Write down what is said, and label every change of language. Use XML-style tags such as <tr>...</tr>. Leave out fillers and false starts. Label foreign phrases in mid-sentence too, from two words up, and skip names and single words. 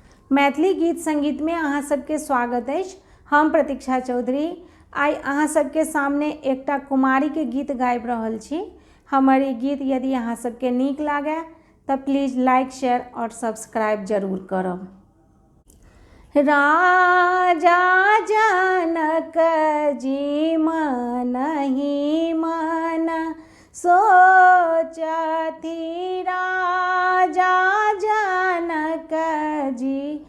<mai>मैथिली गीत संगीत में अहाँ सबके स्वागत अछि। हम प्रतीक्षा चौधरी आइ अहाँ सबके सामने एकटा कुमारी के गीत गाबि रहल छी। हमर ई गीत यदि अहाँ सबके नीक लागे तऽ</mai> <en>please like share</en> <mai>और सब्सक्राइब जरूर करब। राजा जनक जी मनहि मन सोचथि, राजा जनक जी</mai>